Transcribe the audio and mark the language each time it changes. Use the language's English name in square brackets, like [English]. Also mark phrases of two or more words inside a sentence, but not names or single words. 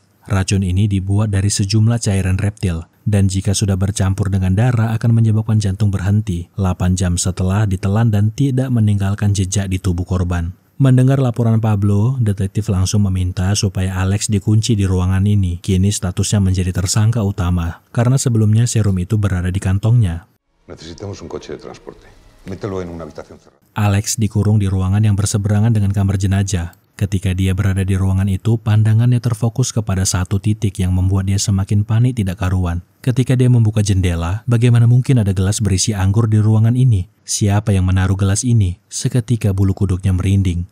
[Indonesian] Racun ini dibuat dari sejumlah cairan reptil dan jika sudah bercampur dengan darah akan menyebabkan jantung berhenti 8 jam setelah ditelan dan tidak meninggalkan jejak di tubuh korban. Mendengar laporan Pablo, detektif langsung meminta supaya Alex dikunci di ruangan ini. Kini statusnya menjadi tersangka utama karena sebelumnya serum itu berada di kantongnya. [Spanish] Necesitamos un coche de transporte. Mételo en una habitación cerrada. [Indonesian] Alex dikurung di ruangan yang berseberangan dengan kamar jenazah. Ketika dia berada di ruangan itu, pandangannya terfokus kepada satu titik yang membuat dia semakin panik tidak karuan. Ketika dia membuka jendela, bagaimana mungkin ada gelas berisi anggur di ruangan ini? Siapa yang menaruh gelas ini? Seketika bulu kuduknya merinding.